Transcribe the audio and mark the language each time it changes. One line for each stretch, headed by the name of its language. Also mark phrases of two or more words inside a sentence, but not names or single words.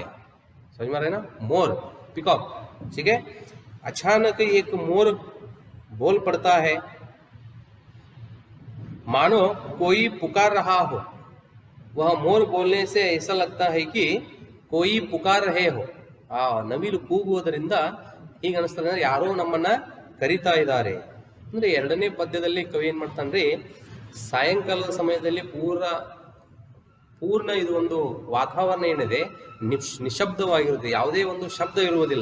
Hindi: समझ में रहे ना, मोर, पिकॉक, ठीक है, अचानक एक मोर बोल पड़ता है, मानो कोई पुकार रहा हो। वह मोर बोलने से ऐसा लगता है कि कोई पुकार रहे हो।
Kannada: ನವಿಲು ಕೂಗುವುದರಿಂದ ಈಗ ಅನಿಸ್ತದೆ ಅಂದ್ರೆ ಯಾರೋ ನಮ್ಮನ್ನ ಕರೀತಾ ಇದ್ದಾರೆ ಅಂದ್ರೆ ಎರಡನೇ ಪದ್ಯದಲ್ಲಿ ಕವಿ ಏನ್ ಮಾಡ್ತಾನ್ರಿ, ಸಾಯಂಕಾಲದ ಸಮಯದಲ್ಲಿ ಪೂರ್ಣ ಇದು ಒಂದು ವಾತಾವರಣ ಏನಿದೆ ನಿಶಬ್ದವಾಗಿರುತ್ತೆ, ಯಾವುದೇ ಒಂದು ಶಬ್ದ ಇರುವುದಿಲ್ಲ.